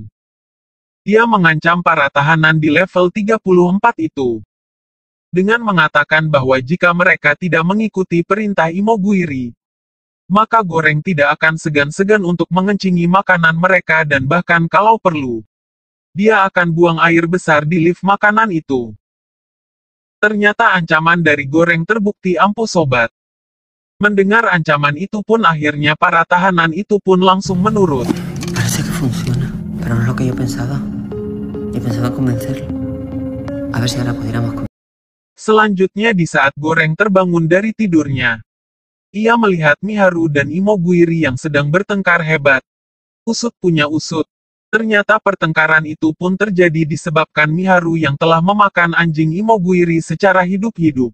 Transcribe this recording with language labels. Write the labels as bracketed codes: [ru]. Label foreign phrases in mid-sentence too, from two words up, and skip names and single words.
[id] Dia mengancam para tahanan di level 34 itu, dengan mengatakan bahwa jika mereka tidak mengikuti perintah Imoguiri, maka Goreng tidak akan segan-segan untuk mengencingi makanan mereka dan bahkan kalau perlu, dia akan buang air besar di lift makanan itu. Ternyata ancaman dari Goreng terbukti ampuh sobat. Mendengar ancaman itu pun akhirnya para tahanan itu pun langsung menurut. [es] Parece que funciona, pero no es lo que yo pensaba. Yo pensaba convencerlo. A ver si ahora pudiéramos. [id] Selanjutnya di saat Goreng terbangun dari tidurnya, ia melihat Miharu dan Imoguiri yang sedang bertengkar hebat. Usut punya usut. Ternyata pertengkaran itu pun terjadi disebabkan Miharu yang telah memakan anjing Imoguiri secara hidup-hidup.